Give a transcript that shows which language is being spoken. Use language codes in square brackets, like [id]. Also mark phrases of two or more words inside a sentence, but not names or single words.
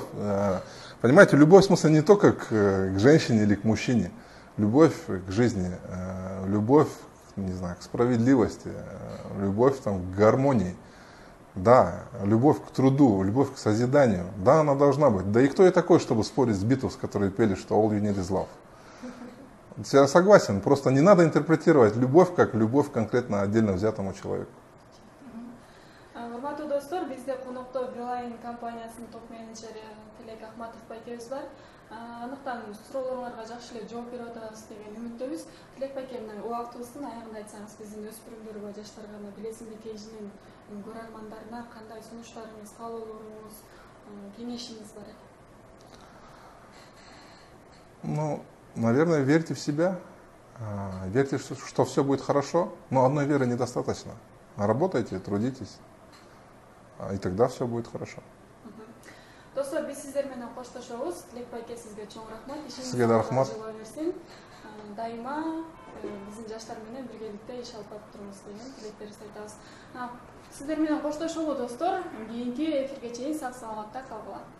[ru] Понимаете, любовь, в смысле, не только к женщине или к мужчине. Любовь к жизни, любовь, не знаю, к справедливости, любовь там, к гармонии. Да, любовь к труду, любовь к созиданию. Да, она должна быть. Да и кто я такой, чтобы спорить с Битлз, которые пели, что [en] all you need is love? [ru] Я согласен, просто не надо интерпретировать любовь как любовь конкретно отдельно взятому человеку. [ky] Урматтуу достор, бизде конокто Билайн компаниясынын топ-менеджери Тилек Ахматов байкебиз бар. Анықтан суроолоруңарга жакшы эле жооп берип атабыз деген үмүттөбүз. Тилек байке, мына убактыбыздын аягында айтсаңыз, биздин өспүрүмдөргө, жаштарга билесиңби KG'нин көрөрмандарына кандай сунуштарыңыз, каалоолоруңуз, кеңешиңиз бар? [ru] Ну, наверное, верьте в себя, верьте, что все будет хорошо, но одной веры недостаточно. Работайте, трудитесь, и тогда все будет хорошо. [ky] Достор, биз сиздер менен коштошобуз. Тилек байке, сизге чоң рахмат. Сизге да рахмат. Берсин. Дайыма биздин жаштар менен биргеликте иш алып барып турабыз деген тилектерибизди айтабыз. Сиздер менен коштошобу достор. Кийинки эфирге чейин сак саламатта калгыла.